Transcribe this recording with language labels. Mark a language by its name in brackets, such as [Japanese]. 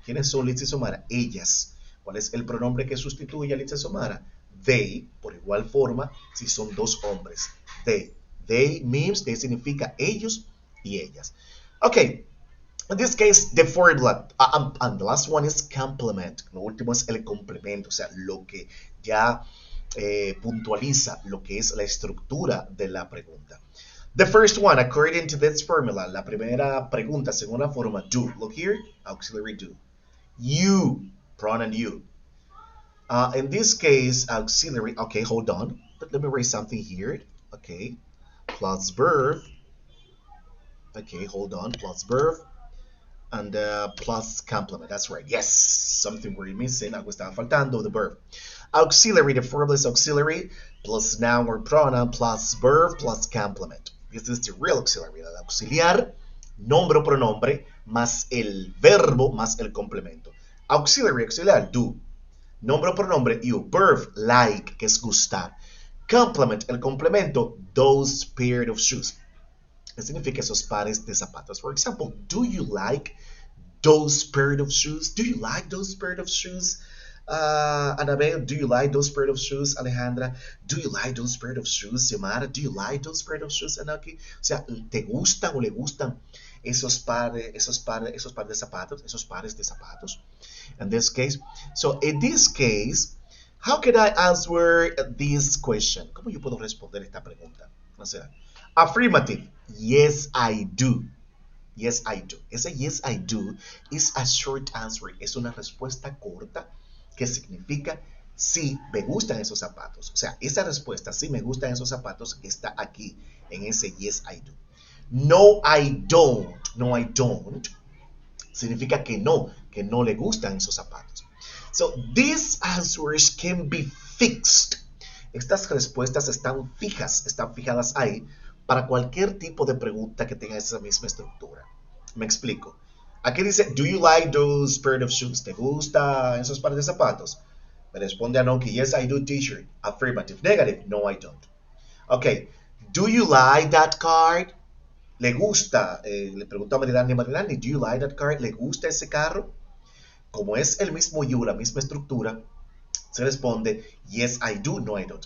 [Spanish] ¿Quiénes son Litsi y Xiomara? Ellas. ¿Cuál es el pronombre que sustituye a Litsi y Xiomara? They, por igual forma, si son dos hombres. [English] They. They means, [Spanish] they significa ellos y ellas. [English] Okay, in this case, the formula, and the last one is complement. [Spanish] Lo último es el complemento, o sea, lo que ya puntualiza lo que es la estructura de la pregunta. [English] The first one, according to this formula, [Spanish] la primera pregunta según la forma [English] do. Look here, auxiliary do. You, pronoun you. In this case, auxiliary, okay, hold on. But let me write something here. Okay, plus verb. Okay, hold on, plus verb. And plus complement, that's right. Yes, something we're missing, [Spanish] algo estaba faltando, [English] the verb. Auxiliary, the formula is auxiliary, plus noun or pronoun, plus verb, plus complement. This is the real auxiliary, [Spanish] el auxiliar, nombre o pronombre, más el verbo, más el complemento. Auxiliary, auxiliar, do. Nombre o pronombre, you. Verb, like, que es gustar. [English] Complement, [Spanish] el complemento, [English] those pair of shoes. [Spanish] ¿Qué significa esos pares de zapatos? [English] For example, do you like those pair of shoes? Do you like those pair of shoes? Anabel, do you like those pair of shoes? Alejandra, do you like those pair of shoes? Xiomara, do you like those pair of shoes? [Spanish] Anaki, o sea, ¿te gustan o le gustan esos pares de zapatos? Esos pares de zapatos. [English] In this case, so in this case, how can I answer this question? [Spanish] ¿Cómo yo puedo responder esta pregunta? O sea, affirmative, [English] yes I do. Yes I do. Ese yes I do is a short answer. [Spanish] Es una respuesta corta que significa sí me gustan esos zapatos. O sea, esa respuesta sí me gustan esos zapatos está aquí [English] en ese yes, I do. No, I don't. No, I don't. [Spanish] Significa que no le gustan esos zapatos. [English] So, these answers can be fixed. [Spanish] Estas respuestas están fijadas ahí para cualquier tipo de pregunta que tenga esa misma estructura. Me explico. Aquí dice, [English] do you like those pair of shoes? [Spanish] ¿Te gustan esos pares de zapatos? Me responde [English] Anoki, yes, I do, teacher. Affirmative. Negative, no, I don't. Ok, do you like that card? [Spanish] ¿Le gusta? Le pregunto a Marilani, [English] do you like that car? [Spanish] ¿Le gusta ese carro? Como es el mismo you, la misma estructura, se responde [English] yes, I do, no, I don't.